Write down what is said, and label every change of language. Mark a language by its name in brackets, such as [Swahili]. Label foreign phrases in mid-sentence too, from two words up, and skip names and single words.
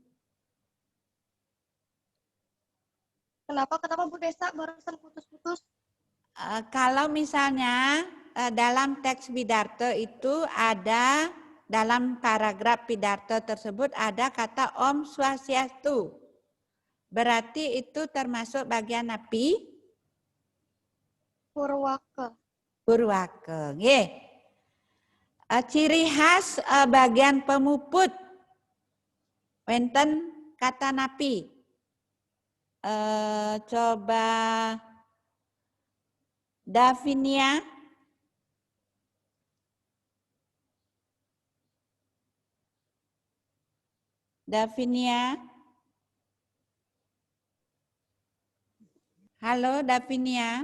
[Indonesian] Kenapa Bu Desa barusan putus-putus? Kalau misalnya dalam teks pidato itu ada, dalam paragraf pidato tersebut ada kata Om Swastiastu. Berarti itu termasuk bagian api? Purwaka. Purwaka. Nggih. Ciri khas bagian pemuput. [Balinese] Wenten kata napi. [Indonesian] Coba Davinia. Davinia. Halo Davinia.